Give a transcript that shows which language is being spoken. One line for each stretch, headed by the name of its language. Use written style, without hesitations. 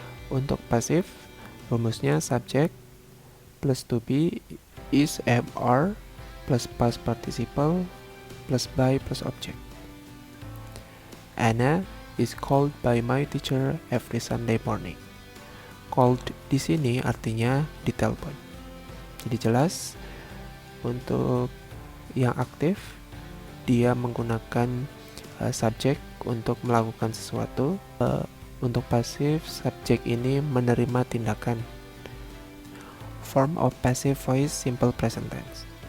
Indonesian: Untuk pasif, rumusnya subject plus to be is am/are plus past participle plus by plus object.
English: Anna is called by my teacher every Sunday morning.
Indonesian: Called di sini artinya ditelepon. Jadi jelas untuk yang aktif dia menggunakan subjek untuk melakukan sesuatu. Untuk pasif, subjek ini menerima tindakan.
English: Form of passive voice simple present tense.